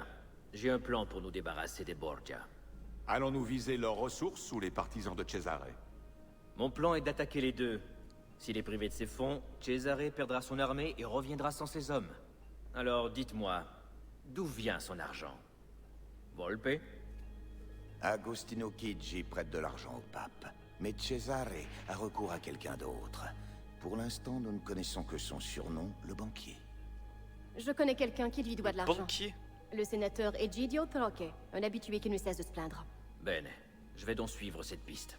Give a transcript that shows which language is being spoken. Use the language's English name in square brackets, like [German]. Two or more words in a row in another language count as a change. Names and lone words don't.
[French] J'ai un plan pour nous débarrasser des Borgia. Allons-nous viser leurs ressources ou les partisans de Cesare? Mon plan est d'attaquer les deux. S'il est privé de ses fonds, Cesare perdra son armée et reviendra sans ses hommes. Alors dites-moi, d'où vient son argent? Volpe? Agostino Chigi prête de l'argent au pape. Mais Cesare a recours à quelqu'un d'autre. Pour l'instant, nous ne connaissons que son surnom, le banquier. Je connais quelqu'un qui lui doit de l'argent. banquier. Le sénateur Egidio Troche, un habitué qui ne cesse de se plaindre. Bene, je vais donc suivre cette piste.